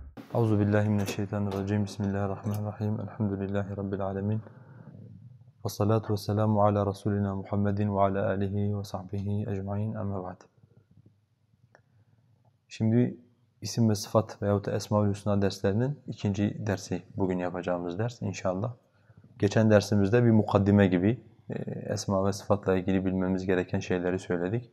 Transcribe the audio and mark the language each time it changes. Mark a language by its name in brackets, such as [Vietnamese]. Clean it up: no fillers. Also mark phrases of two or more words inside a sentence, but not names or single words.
[Arabic] أعوذ بالله من الشيطان الرجيم بسم الله الرحمن الرحيم الحمد لله رب العالمين. والصلاة والسلام على رسولنا محمد وعلى آله وصحبه أجمعين. أما بعد. [Turkish] Şimdi isim ve sıfat veyahut da Esmaül Hüsna derslerinin ikinci dersi bugün yapacağımız ders inşallah. Geçen dersimizde bir mukaddime gibi esma ve sıfatla ilgili bilmemiz gereken şeyleri söyledik.